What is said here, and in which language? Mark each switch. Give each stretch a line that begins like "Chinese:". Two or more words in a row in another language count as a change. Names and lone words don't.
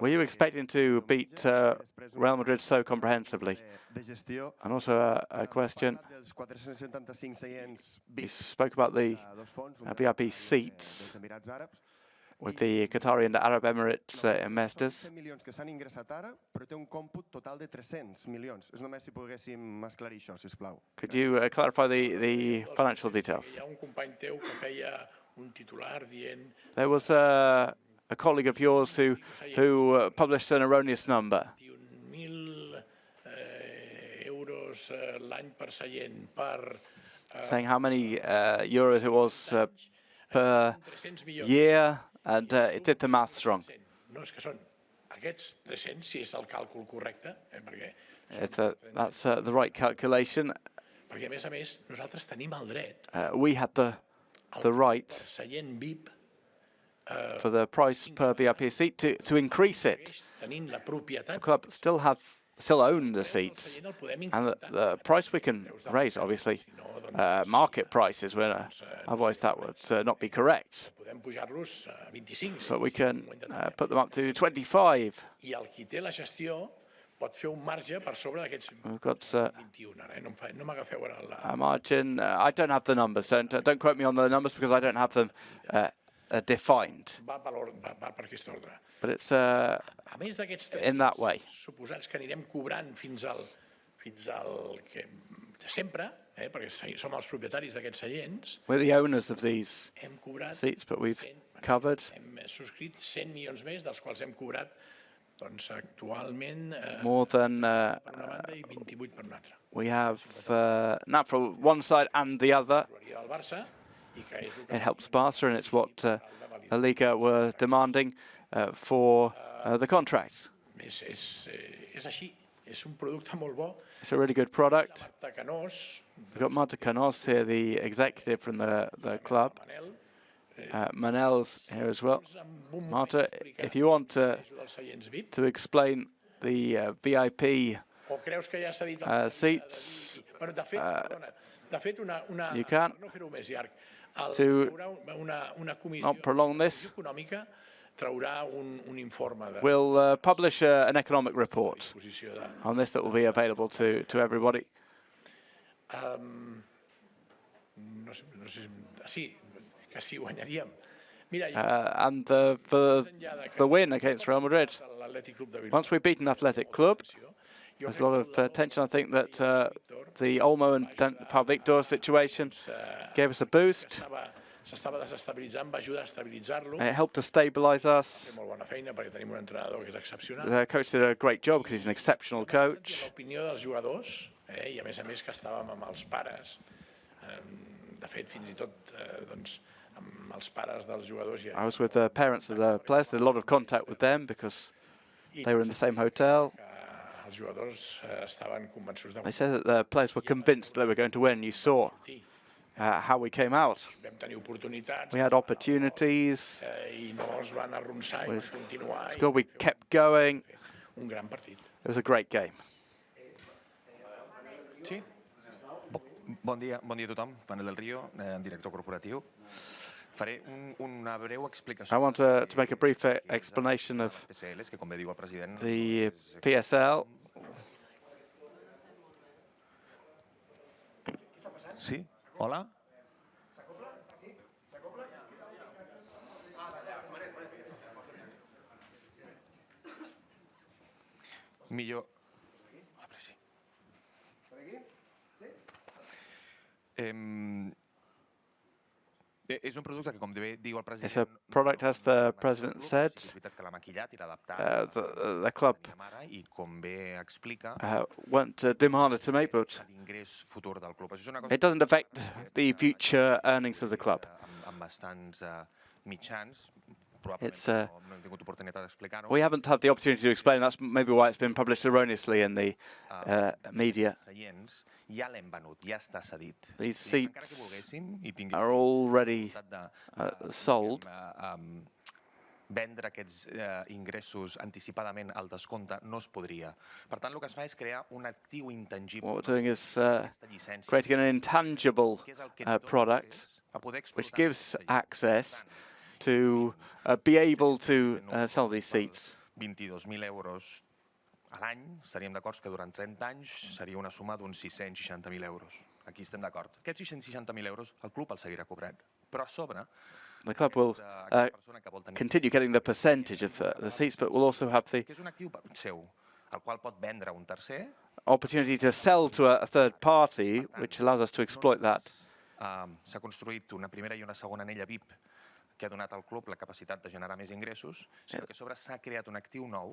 English: Were you expecting to beat Real Madrid so comprehensively? And also a question. You spoke about the VIP seats with the Qatari and Arab Emirates investors.
Catalan: milions que s'han ingressat ara, però té un còmput total de 300 milions. És només si poguéssim esclarir això, sisplau.
English: Could you clarify the financial details?
Catalan: Hi ha un company teu que feia un titular dient.
English: There was a colleague of yours who published an erroneous number.
Catalan: 1.000 euros l'any per seient per.
English: Saying how many euros it was per year, and it did the maths wrong.
Catalan: No, és que són aquests 300, si és el càlcul correcte, perquè.
English: That's the right calculation.
Catalan: Perquè a més, nosaltres tenim el dret.
English: We had the right for the price per VIP seat to increase it. The club still own the seats, and the price we can raise, obviously, market prices, otherwise that would not be correct. But we can put them up to 25.
Catalan: Pot fer un marge per sobre d'aquests 21. No m'agafeu ara
English: a margin. I don't have the numbers. Don't quote me on the numbers because I don't have them defined.
Catalan: Va per aquest ordre.
English: But it's
Catalan: a més d'aquests
English: in that way.
Catalan: Suposats que anirem cobrant fins al fins al que sempre, perquè som els propietaris d'aquests seients,
English: We're the owners of these
Catalan: hem cobrat
English: seats, but we've covered
Catalan: hem subscrit 100 milions més, dels quals hem cobrat doncs, actualment
English: more than
Catalan: per una banda i 28 per una altra.
English: we have now from one side and the other.
Catalan: Del Barça, i que és
English: It helps Barca, and it's what La Liga were demanding for the contracts.
Catalan: És així, és un producte molt bo.
English: It's a really good product. Marta Canós, We've got Marta Canos here, the executive from the club. Manel's here as well. Marta, if you want to explain the VIP
Catalan: o creus que ja s'ha dit
English: seats,
Catalan: bueno, de fet
English: you can.
Catalan: per no fer-ho més llarg,
English: To
Catalan: una comissió
English: not prolong this,
Catalan: econòmica traurà un informe de
English: we'll publish an economic report on this that will be available to everybody.
Catalan: no sé, sí, que sí guanyaríem. Mira,
English: And the win against Real Madrid. Once we've beaten Athletic Club, there's a lot of tension. I think that the Olmo and Pau Victor situation gave us a boost.
Catalan: s'estava desestabilitzant, va ajudar a estabilitzar-lo.
English: It helped to stabilize us.
Catalan: Té molt bona feina perquè tenim un entrenador que és excepcional.
English: The coach did a great job because he's an exceptional coach.
Catalan: L'opinió dels jugadors, i a més que estàvem amb els pares, de fet fins i tot doncs, amb els pares dels jugadors.
English: I was with the parents of the players. There's a lot of contact with them because they were in the same hotel.
Catalan: Els jugadors estaven convençuts de
English: They said that the players were convinced they were going to win. You saw how we came out.
Catalan: vam tenir oportunitats.
English: We had opportunities.
Catalan: I no es van arronsar i van continuar.
English: Still, we kept going.
Catalan: Un gran partit.
English: It was a great game.
Catalan: Sí? Bon dia a tothom. Manel del Río, director corporatiu. Faré una breu explicació.
English: I want to make a brief explanation of
Catalan: PSLs, que com bé diu el president...
English: the PSL.
Catalan: Sí? Hola? Millor... És un producte que, com bé diu el president...
English: It's a product, as the president said.
Catalan: És veritat que l'ha maquillat i l'ha adaptat
English: The club
Catalan: i com bé explica
English: weren't demanded to make, but
Catalan: l'ingrés futur del club. Això és una cosa
English: it doesn't affect the future earnings of the club.
Catalan: amb bastants mitjans.
English: It's,
Catalan: Probablement no hem tingut oportunitat d'explicar-ho.
English: we haven't had the opportunity to explain. That's maybe why it's been published erroneously in the media.
Catalan: Seients ja l'hem venut, ja està cedit.
English: These
Catalan: Encara que
English: seats
Catalan: volguéssim i
English: are already sold.
Catalan: Vendre aquests ingressos anticipadament al descompte no es podria. Per tant, el que es fa és crear un actiu intangible.
English: What we're doing is creating an intangible product which gives access to be able to sell these seats.
Catalan: 22.000 euros a l'any, estaríem d'acord que durant 30 anys seria una suma d'uns 660.000 euros. Aquí estem d'acord. Aquests 660.000 euros el club els seguirà cobrant. Però a sobre...
English: The club will continue getting the percentage of the seats, but will also have the
Catalan: que és un actiu seu, el qual pot vendre un tercer.
English: Opportunity to sell to a third party, which allows us to exploit that.
Catalan: S'ha construït una primera i una segona anella VIP que ha donat al club la capacitat de generar més ingressos, sinó que a sobre s'ha creat un actiu nou.